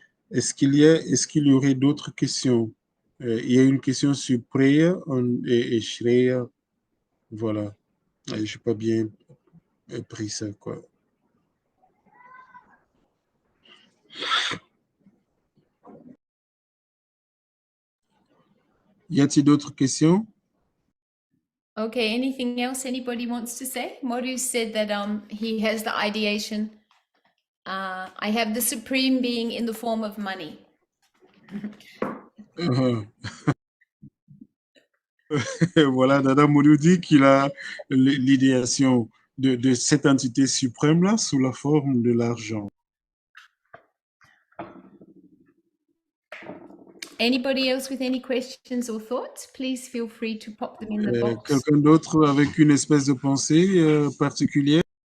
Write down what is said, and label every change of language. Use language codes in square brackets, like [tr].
[fr] Est-ce qu'il y aurait d'autres questions? Il y a une question sur Preya et Shreya. Voilà. Je n'ai pas bien pris ça, quoi. Y a-t-il d'autres questions? [en] Okay, anything else anybody wants to say? Moru said that he has the ideation. I have the supreme being in the form of money. [fr] Voilà, Dada Moudou dit qu'il a l'idéation de cette entité suprême-là sous la forme de l'argent. [en] Anybody else with any questions or thoughts? Please feel free to pop them in the box. [fr] Quelqu'un d'autre avec une espèce de pensée particulière?